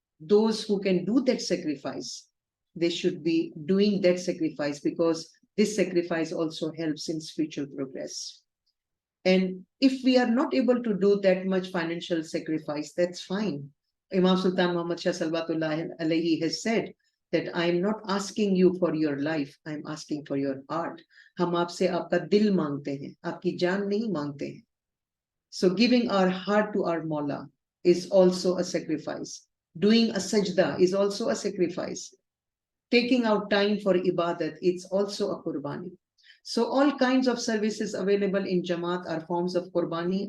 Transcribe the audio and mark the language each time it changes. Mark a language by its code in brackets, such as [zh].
[en] Those who can do that sacrifice, they should be doing that sacrifice, because this sacrifice also helps in spiritual progress. And if we are not able to do that much financial sacrifice, that's fine. Imam Sultan Muhammad Shah Salawatullah alayhi has said that I am not asking you for your life, I am asking for your heart. [hi] हम आपसे आपका दिल मांगते हैं, आपकी जान नहीं मांगते हैं. [en] So giving our heart to our Mawla is also a sacrifice. Doing a sajda is also a sacrifice. Taking out time for ibadat, it's also a qurbani. So all kinds of services available in Jamaat are forms of qurbani.